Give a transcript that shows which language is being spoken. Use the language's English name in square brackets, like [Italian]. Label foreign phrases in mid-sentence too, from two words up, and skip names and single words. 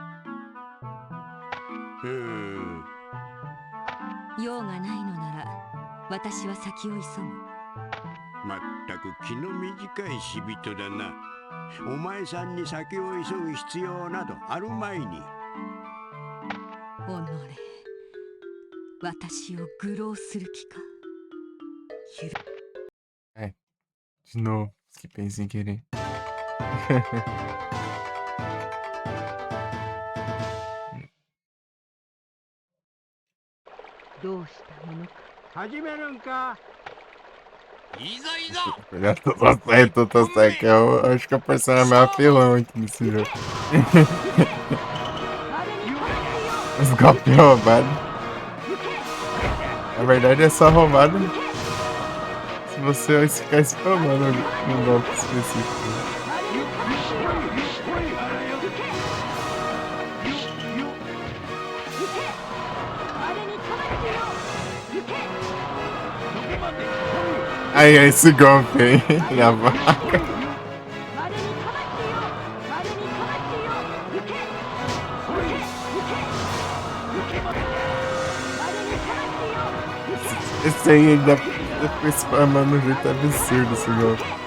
[Japanese] 用がないのなら私は先を急ぐ。まったく気の短い死人だな。お前さんに先を急ぐ必要などあるまいに。おのれ、私を愚弄する気か。 [Portuguese] Ai, de novo. Esquipei sem querer. [Japanese] どうしたものか。始めるんか。いざいざ [Portuguese] Olha, tô certo, que eu acho que é o personagem mais apelão aqui nesse jogo. Os golpes roubados. Na verdade é só roubado se você ficar spamando um golpe específico. [Japanese] はいはい、 [Portuguese] esse golpe aí, na vaca. Esse aí ainda foi spamando de um jeito absurdo esse golpe.